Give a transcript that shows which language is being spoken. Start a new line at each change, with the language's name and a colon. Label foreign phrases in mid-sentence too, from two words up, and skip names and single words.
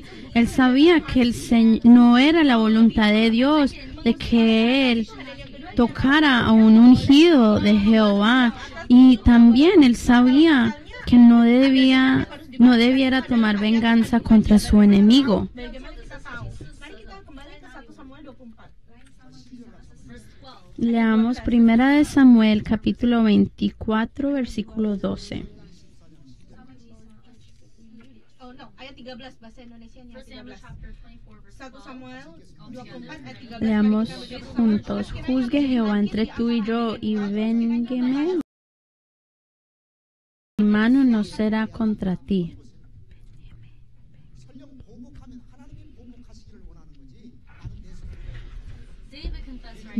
Spanish: Él sabía que no era la voluntad de Dios de que él tocara a un ungido de Jehová. Y también él sabía que no debiera tomar venganza contra su enemigo.
Indonesian: Bagaimana kita tahu? Mari kita kembali ke 1 Samuel 24.
English: verse 12.
Spanish: Leamos 1 Samuel capítulo 24 versículo 12.
English: Oh no,
Indonesian: ayat 13 bahasa Indonesianya 1 Samuel 13.
English: chapter 24 verse 1 12.
Indonesian: Samuel 24 ayat 13.
Spanish: Leamos
Indonesian: Mari kita baca
Spanish: juntos.
Indonesian: bersama.
Spanish: Juzgue Jehová entre tú y yo y véngueme. Mi mano no será contra ti.
English: David confessed right